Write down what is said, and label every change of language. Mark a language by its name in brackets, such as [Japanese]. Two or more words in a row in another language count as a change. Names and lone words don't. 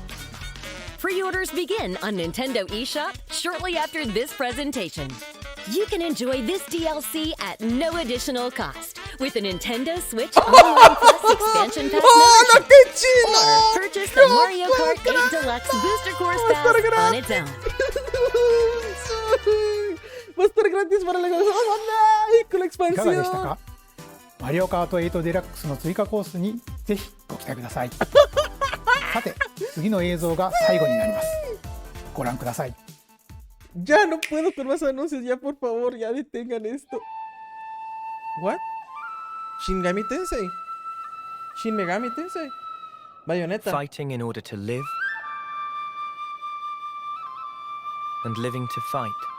[English] Pre-orders begin on Nintendo eShop shortly after this presentation. You can enjoy this DLC at no additional cost with a Nintendo Switch Online Plus Expansion Pass membership, or purchase the Mario Kart 8 Deluxe Booster Course Pass on its own. [Spanish] Va a estar gratis para la con la [Japanese] いかがでした [Spanish] expansión. [Japanese] か？マリオカート8デラックスの追加コースにぜひご期待ください。さて、次の映像が最後になります。ご覧ください。 [Spanish] Ya no puedo con más anuncios, ya por favor, ya detengan esto. [English] What? Shin Megami Tensei. Shin Megami Tensei. Bayonetta. Fighting in order to live, and living to fight.